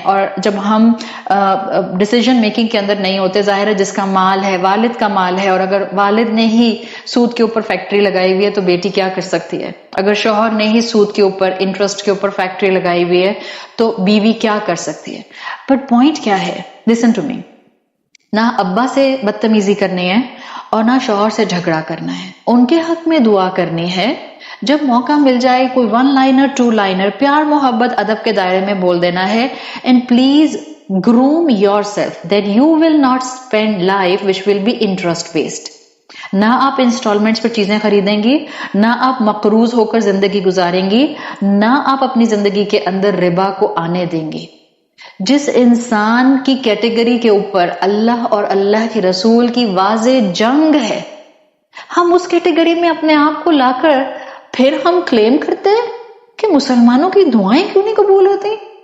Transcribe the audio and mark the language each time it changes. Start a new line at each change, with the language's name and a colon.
Urdu: اور جب ہم ڈیسیژن میکنگ کے اندر نہیں ہوتے، ظاہر ہے جس کا مال ہے والد کا مال ہے، اور اگر والد نے ہی سود کے اوپر فیکٹری لگائی ہوئی ہے تو بیٹی کیا کر سکتی ہے؟ اگر شوہر نے ہی سود کے اوپر، انٹرسٹ کے اوپر فیکٹری لگائی ہوئی ہے تو بیوی کیا کر سکتی ہے؟ بٹ پوائنٹ کیا ہے؟
English: Listen to me.
Urdu: نہ ابا سے بدتمیزی کرنی ہے اور نہ شوہر سے جھگڑا کرنا ہے. ان کے حق میں دعا کرنی ہے. جب موقع مل جائے کوئی 1 لائنر 2 لائنر پیار محبت ادب کے دائرے میں بول دینا ہے.
English: And please groom yourself that you will not spend life which will be interest based.
Urdu: نہ آپ انسٹالمنٹس پر چیزیں خریدیں گی، نہ آپ مقروض ہو کر زندگی گزاریں گی، نہ آپ اپنی زندگی کے اندر ربا کو آنے دیں گی. جس انسان کی کیٹیگری کے اوپر اللہ اور اللہ کے رسول کی واضح جنگ ہے، ہم اس کیٹیگری میں اپنے آپ کو لا کر پھر ہم کلیم کرتے ہیں کہ مسلمانوں کی دعائیں کیوں نہیں قبول ہوتی.